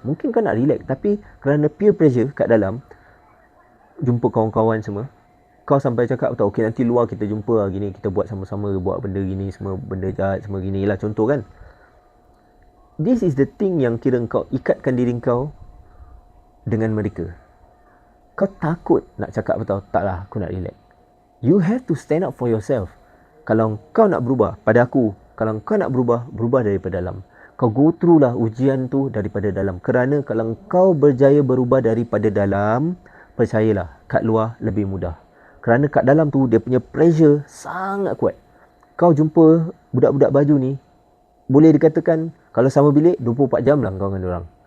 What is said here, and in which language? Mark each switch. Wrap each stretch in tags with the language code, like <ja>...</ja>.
<ms>Mungkin kau nak relax, tapi kerana peer pressure kat dalam, jumpa kawan-kawan semua, kau sampai cakap tau, okay nanti luar kita jumpa lah gini, kita buat sama-sama, buat benda gini, semua benda jahat, semua gini lah, contoh kan.</ms> <en>This is the thing</en> <ms>yang kira kau ikatkan diri kau dengan mereka. Kau takut nak cakap tau, taklah aku nak relax.</ms> <en>You have to stand up for yourself.</en> <ms>Kalau kau nak berubah, pada aku, kalau kau nak berubah, berubah daripada dalam. Kau</ms> <en>go through</en> <ms>lah ujian tu daripada dalam. Kerana kalau kau berjaya berubah daripada dalam, percayalah, kat luar lebih mudah. Kerana kat dalam tu, dia punya pressure sangat kuat. Kau jumpa budak-budak baju ni, boleh dikatakan, kalau sama bilik, 24 jam lah kau dengan diorang.</ms>